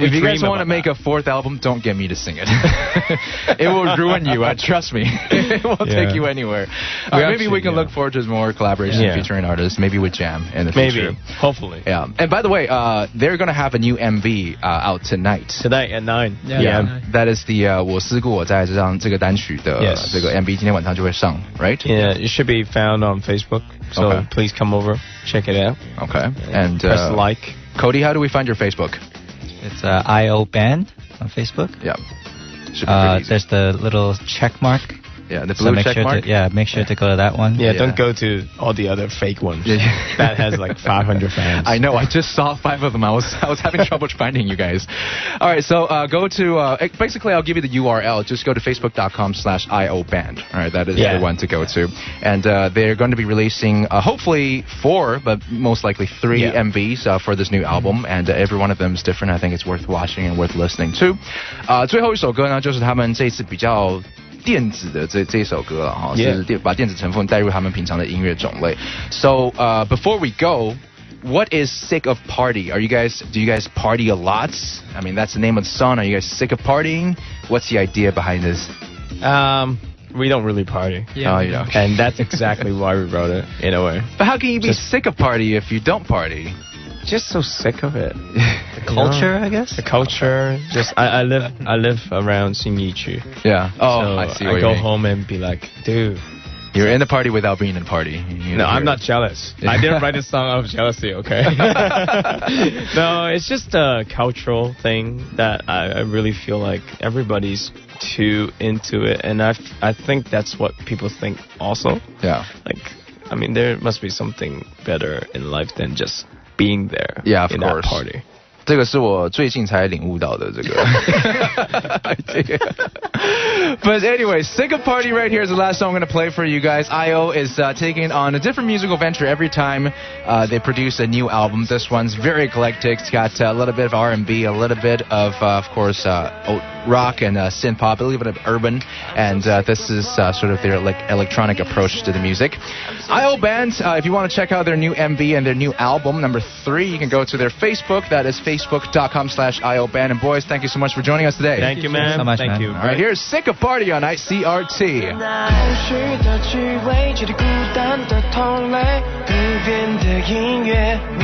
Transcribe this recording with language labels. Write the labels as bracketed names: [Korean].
[English] if you guys want to make a fourth album, don't get me to sing it. It will ruin you. Trust me. It won't take you anywhere. Maybe we can look forward to more collaboration featuring artists. Maybe with Jam in the future. Maybe. Hopefully. Yeah. And by the way, they're going to have a new MV out tonight. Tonight at 9. Yeah. That is the [Chinese] 我思故我在这个单曲的这个 MV 今天晚上就会上 [English] right? Yeah, it should be found on Facebook. So please come over, check it out. Okay. And press like. Cody, how do we find your Facebook? It's IO Band on Facebook. Yeah. Should be pretty easy. There's the little check mark. Yeah, the blue check mark. Make sure to go to that one. Yeah, don't go to all the other fake ones. That has like 500 fans. I know. I just saw 5 of them. I was having trouble finding you guys. All right, so go to basically I'll give you the URL. Just go to facebook.com/ioband. All right, that is the one to go to. And they're going to be releasing hopefully 4, but most likely 3 MVs for this new album, and every one of them is different. I think it's worth watching and worth listening to. [Chinese] 最后一首歌呢，就是他们这一次比较电子的这一首歌了哈，是把电子成分带入他们平常的音乐种类。 [English] So before we go, what is sick of party? Do you guys party a lot? I mean, that's the name of the song. Are you guys sick of partying? What's the idea behind this? We don't really party. Yeah. Oh, you don't. And that's exactly why we wrote it, in a way. But how can you be sick of party if you don't party? Just so sick of it. The culture, I guess. The culture. Just I live around Xinyiqu. Yeah. Oh, so I see. I go home and be like, dude. You're in the party without being in the party. No, I'm not jealous. I didn't write this song out of jealousy, okay? No, it's just a cultural thing that I really feel like everybody's too into it. And I think that's what people think also. Yeah. Like, I mean, there must be something better in life than just being there in that party. [Chinese] 这个是我最近才领悟到的这个 idea. [English] But anyway, Sick of Party right here is the last song I'm going to play for you guys. IO is taking on a different musical venture every time they produce a new album. This one's very eclectic. It's got a little bit of R&B, a little bit of course, rock and synth pop, a little bit of urban, and this is sort of their electronic approach to the music. IO Band, if you want to check out their new MV and their new album, number 3, you can go to their Facebook. That is facebook.com/ioband. And boys, thank you so much for joining us today. Thank you, man. So much, thank man. you. All right, here's Sick of Party on ICRT. [Chinese] 空虚的趣味，觉得孤单的同类，不变的音乐。